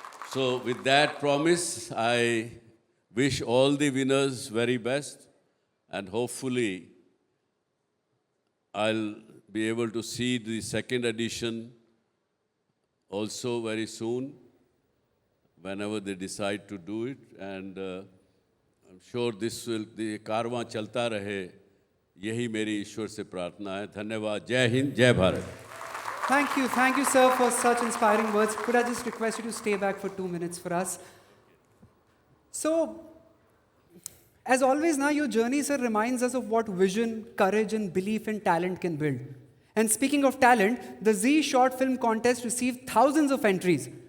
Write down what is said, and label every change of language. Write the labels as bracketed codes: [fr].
[en] So with that promise, I wish all the winners very best, and hopefully I'll be able to see the second edition also very soon, whenever they decide to do it. And I'm sure this will, the [hi] कारवां चलता रहे, यही मेरी ईश्वर से प्रार्थना है. धन्यवाद. जय हिंद, जय Bharat. [en] Thank you, sir, for such inspiring words. Could I just request you to stay back for 2 minutes for us? So, as always, now your journey, sir, reminds us of what vision, courage, and belief in talent can build. And speaking of talent, the Z Short Film Contest received thousands of entries.